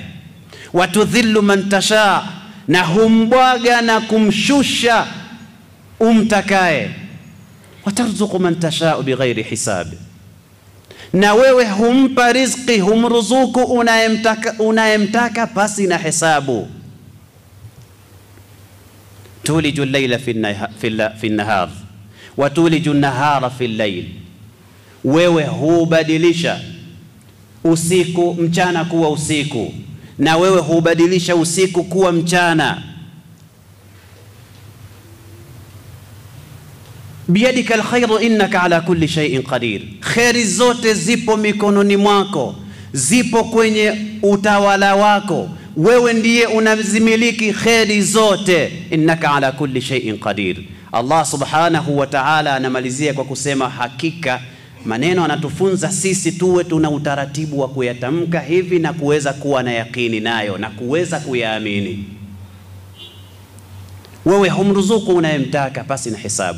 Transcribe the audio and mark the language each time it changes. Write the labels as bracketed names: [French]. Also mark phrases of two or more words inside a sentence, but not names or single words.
[Arabic] وتذل من تشاء, [Swahili] na humbwaga na kumshusha umtakaye. [Arabic] وترزق من تشاء بغير حساب, [Swahili] na wewe humpa riziki, humruzuku unayemtaka pasi na hesabu. [Arabic] تولج الليل في النهار وتولج النهار في الليل, [Swahili] wewe hubadilisha usiku mchana kuwa usiku, na wewe hubadilisha usiku kuwa mchana. [Arabic] بيدك الخير إنك على كل شيء قدير, [Swahili] khairi zote zipo mikononi mwako, zipo kwenye utawala wako, wewe ndiye unazimiliki khairi zote. [Arabic] إنك على كل شيء قدير. [Swahili] Allah [Arabic] سبحانه وتعالى [Swahili] anamalizia kwa kusema hakika maneno anatufunza sisi tuwe tuna utaratibu wa kuyatamka hivi na kuweza kuwa na yakini nayo na kuweza kuyaamini. Wewe humruzuku unayemtaka pasi na hisabu.